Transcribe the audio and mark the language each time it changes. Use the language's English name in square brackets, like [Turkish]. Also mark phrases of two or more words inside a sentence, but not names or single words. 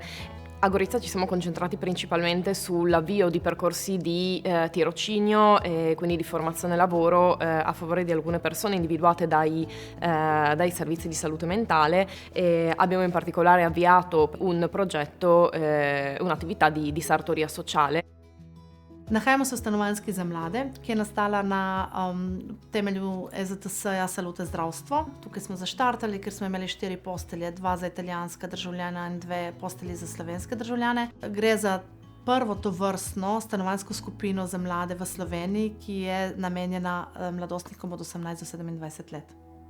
[Italian] A Gorizia ci siamo concentrati principalmente sull'avvio di percorsi di tirocinio e quindi di formazione lavoro a favore di alcune persone individuate dai servizi di salute mentale e abbiamo in particolare avviato un progetto, un'attività di sartoria sociale. [Slovenian] Nahajamo se v stanovanjski za mlade, ki je nastala na temelju EZTS-ja Salute zdravstvo. Tukaj smo zaštartali, ker smo imeli 4 postelje, 2 za italijanska državljana in 2 postelji za slovenske državljane. Gre za prvo tovrstno stanovanjsko skupino za mlade v Sloveniji, ki je namenjena mladostnikom od 18 do 27 let.